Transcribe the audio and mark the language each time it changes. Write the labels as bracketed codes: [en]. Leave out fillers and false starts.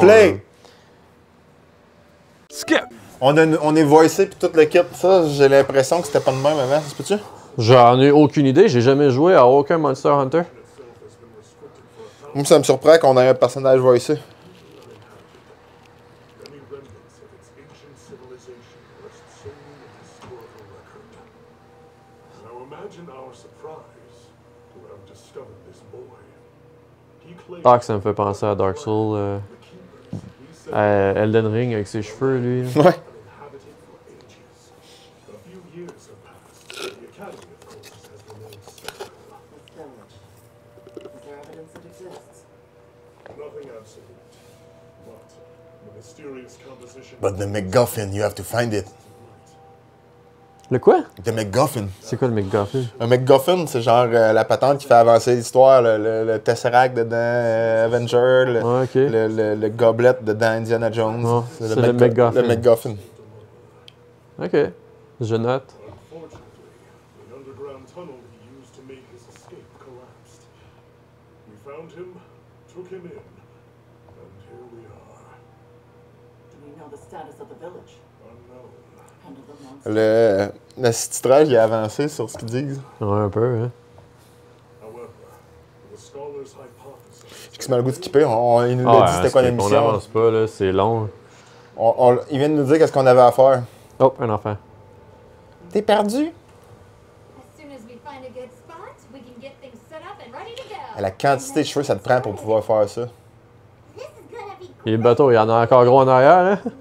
[en] Play! [fr] Là. [en] Skip! [fr] On est voicé puis tout le kit. Ça, j'ai l'impression que c'était pas de même avant. Ça se peut-tu? J'en ai aucune idée. J'ai jamais joué à aucun Monster Hunter. Moi, ça me surprend qu'on ait un personnage voicé. [en] Many remnants of its ancient civilization rest solely in historical record. Now imagine our surprise to have discovered this boy. He claimed [fr] Ah, que ça me fait penser à Dark Souls. [en] the keepers we said [fr] À Elden Ring avec ses cheveux, lui. là. Ouais. [en] inhabited for ages. A few years have passed. The academy, of course, has remained static. This village. Is there evidence it exists? Nothing absolute. But the mysterious composition But the MacGuffin, you have to find it. [fr] Le quoi? [en] The MacGuffin. [fr] C'est quoi le McGuffin? Un MacGuffin, c'est genre la patente qui fait avancer l'histoire. Le Tesseract dedans Avenger, Ouais, ok. le gobelet dedans Indiana Jones. Ouais, c'est le MacGuffin. Le MacGuffin. Ok. Je note. [en] Unfortunately, the underground tunnel he used to make his escape collapsed. We found him, took him in, and here we are. Do we know the status of the village? Unknown. And of the monster? [fr] Le sous-titrage il a avancé sur ce qu'ils disent. Ouais, un peu, hein. [en] However, the scholar's hypothesis [fr] J'ai quasiment le goût de skipper. Il nous Ah, a dit c'était quoi On l'émission. n'avance pas, là. C'est long. Il vient de nous dire qu'est-ce qu'on avait à faire. Oh, un enfant. T'es perdu? [en] As soon as we find a good spot, we can get things set up and ready to go. [fr] La quantité de cheveux ça te prend pour pouvoir faire ça. [en] This is gonna be [fr] Et le bateau, il y en a encore gros en arrière, hein?